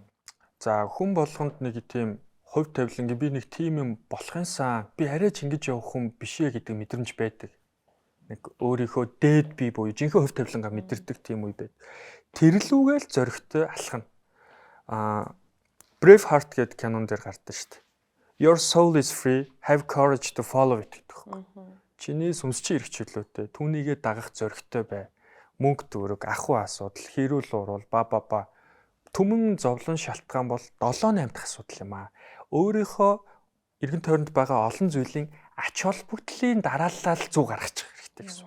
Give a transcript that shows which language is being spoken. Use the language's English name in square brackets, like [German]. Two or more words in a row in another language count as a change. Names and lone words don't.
[Mongolian] За хүн болгонд нэг тийм хувь тавилангийн би нэг тийм юм болохынсаа би арай ч ингэж явах хүн биш ээ гэдэг мэдрэмж байдаг. Нэг өөрийнхөө дээд бие буюу жинхэнэ хувь тавилангаа мэдэрдэг тийм үе байд. Тэрлүүгээл зөрөгтэй алхна. Braveheart гэдэг кинон дээр гардаг шүү дээ. [English] Your soul is free, have courage to follow it [Mongolian] гэдэг. Чиний сүнс чи эрх чөлөөтэй, түүнийгээ дагах зоригтой бай. Мөнгө төгрөг, ахуй асуудал, хэрүүл урвал, ба түмэн зовлон шалтгаан бол 7-8 дахь асуудал юм аа. Өөрийнхөө эргэн тойронд байгаа олон зүйлийн ач холбогдлын дараалал зүг гаргачих хэрэгтэй гэсэн.